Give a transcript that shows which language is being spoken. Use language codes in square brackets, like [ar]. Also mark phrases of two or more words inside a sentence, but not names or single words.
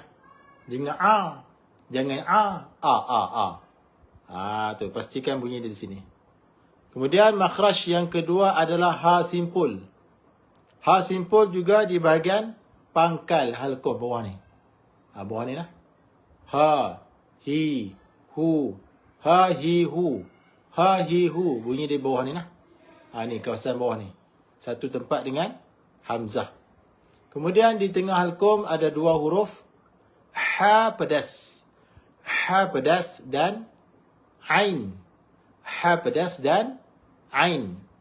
[ms] Jangan A. Jangan A. Tu. Pastikan bunyi dia di sini. Kemudian makhraj yang kedua adalah ha simpul. Ha simpul juga di bahagian pangkal halkum bawah ni. Bawah ni lah. Ha, hi, hu. Ha, hi, hu. Ha, hi, hu. Bunyi di bawah ni lah. Ni kawasan bawah ni. Satu tempat dengan hamzah. Kemudian di tengah halkum ada 2 huruf. Ha pedas. Ha pedas dan ain. Ha pedas dan ain.